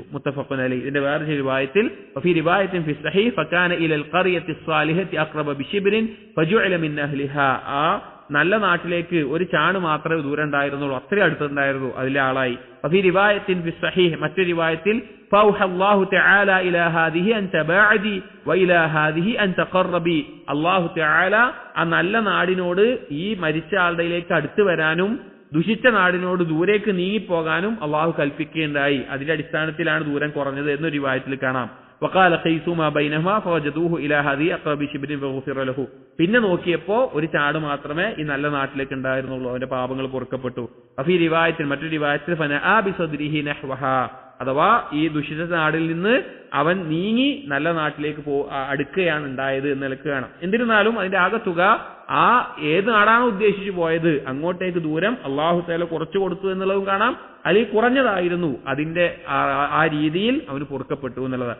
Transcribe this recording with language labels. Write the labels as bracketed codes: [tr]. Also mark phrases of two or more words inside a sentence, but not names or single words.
[ar] متفق عليه. [ml] ഇതിന്റെ വേറെ റിവായത്തിൽ [ar] في رواية في صحيح فكان إلى القرية الصالحة أقرب بشبر فجعل من أهلها. [ml] ആ നല്ല നാട്ടിലേക്ക് ഒരു ചാണ് മാത്രമേ ദൂരം ഉണ്ടായിരുന്നുള്ളൂ, അത്രയും അടുത്തുണ്ടായിരുന്നു, അതിലെ ആളായി. [ar] في رواية في صحيح. [ml] മറ്റൊരു റിവായത്തിൽ [ar] فأوحى الله تعالى إلى هذه أن تباعدي وإلى هذه أن تقربي. الله تعالى [ml] ആ നല്ല നാടിനോട് ഈ മരിച്ച ആളുടെയിലേക്ക് അടുത്ത് വരാനും ദുഷിച്ച നാടിനോട് ദൂരേക്ക് നീങ്ങിപ്പോകാനും അള്ളാഹു കൽപ്പിക്കുകയുണ്ടായി. അതിന്റെ അടിസ്ഥാനത്തിലാണ് ദൂരം കുറഞ്ഞത് എന്നൊരു റിവായത്തിൽ കാണാം. [ar] وقال قيسوا ما بينهما فوجدوه الى هذه اقرب شبر فغفر له. [ml] പിന്നെ നോക്കിയപ്പോ ഒരു ചാട് മാത്രമേ ഈ നല്ല നാട്ടിലേക്ക് ഉണ്ടായിരുന്നുള്ളൂ, അവന്റെ പാപങ്ങൾ പൊറുക്കപ്പെട്ടു. അഫീ റിവായത്തിൽ മറ്റൊരു റിവായത്തിൽ [ar] فنأى بصدره نحوها, [ml] അഥവാ ഈ ദുഷിച്ച നാടിൽ നിന്ന് അവൻ നീങ്ങി നല്ല നാട്ടിലേക്ക് അടുക്കുകയാണ് ഉണ്ടായത് എന്ന് നിലക്ക് കാണാം. എന്നിരുന്നാലും അതിന്റെ ആകെ തുക ആ ഏത് നാടാണ് ഉദ്ദേശിച്ചു പോയത് അങ്ങോട്ടേക്ക് ദൂരം [ar] الله تعالى [ml] കുറച്ചു കൊടുത്തു എന്നുള്ളതും കാണാം, അല്ലെങ്കിൽ കുറഞ്ഞതായിരുന്നു അതിന്റെ ആ രീതിയിൽ അവന് പൊറുക്കപ്പെട്ടു എന്നുള്ളതാണ്.